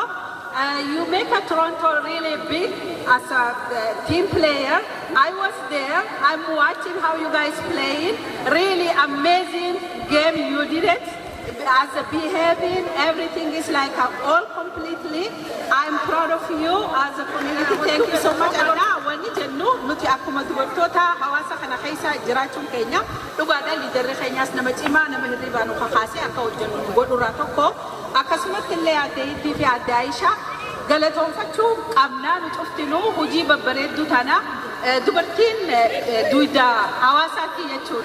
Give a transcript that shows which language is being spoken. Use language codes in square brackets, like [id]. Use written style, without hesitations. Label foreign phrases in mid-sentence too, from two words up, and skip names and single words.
[en] You make a Toronto really big as a team player. I was there. I'm watching how you guys playing. Really amazing game you did it. As a behaving, everything is like all completely. I'm proud of you as a community. Thank you so much. [om] Wani jennu nuti akkuma dubartoota hawaasa kana keessa jiraachuun keenya dhugaadhaan liidarri keenyaas nama cimaa nama hirribaa nu kakaasee akka hojjennu nu godhurraa tokko akkasumatti illee aadde Hiddii fi aadde Aayishaa galatoonfachuu qabnaa nu cuftinuu hojii babbareedduu tana dubartiin duuda hawaasaatti jechuudha.